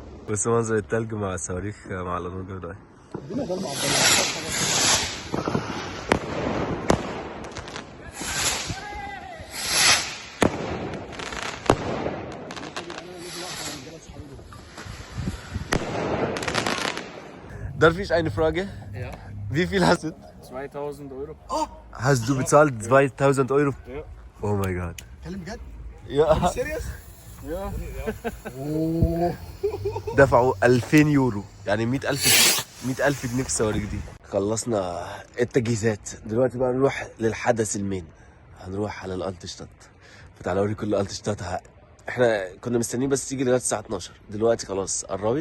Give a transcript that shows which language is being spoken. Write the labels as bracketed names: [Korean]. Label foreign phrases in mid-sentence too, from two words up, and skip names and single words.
[Arabic] بص منظر التلج مع الصواريخ مع الانوار الجوية. [German] Darf ich eine Frage? Ja. Wie viel hast du? 2000 Euro. Hast du bezahlt 2000 Euro? Ja. Oh mein Gott. [Arabic] كلم بجد؟ [German] Ja. [Arabic] سيريس؟ [German] Ja. [Arabic] دفعوا 2000 يورو يعني 100,000 جنيه في الصواريخ دي. خلصنا التجهيزات، دلوقتي بقى نروح للحدث المين. هنروح على الالتشتات. فتعالوا اوريكم الالتشتات. احنا كنا مستنيين بس تيجي لغايه الساعه 12، دلوقتي خلاص قربت.